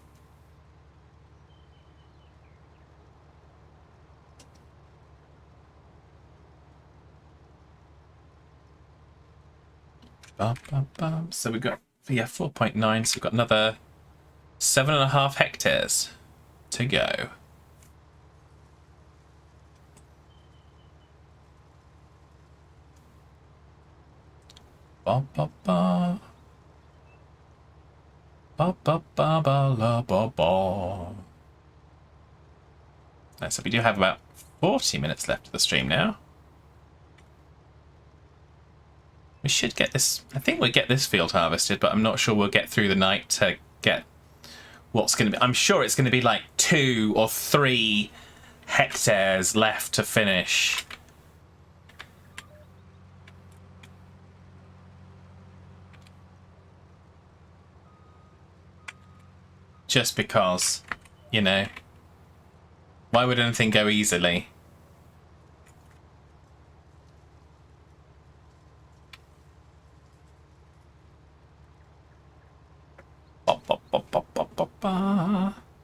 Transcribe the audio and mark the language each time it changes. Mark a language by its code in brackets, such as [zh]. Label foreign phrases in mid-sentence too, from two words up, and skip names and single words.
[en] So we've got, yeah, 4.9, so we've got another 7.5 hectares to go. Ba ba ba. Ba ba ba ba la ba ba. So we do have about 40 minutes left of the stream now. We should get this. I think we'll get this field harvested, but I'm not sure we'll get through the night to get what's going to be. I'm sure it's going to be like 2 or 3 hectares left to finish. Just because, you know, why would anything go easily? Bop, bop, bop, bop, bop, bop, bop.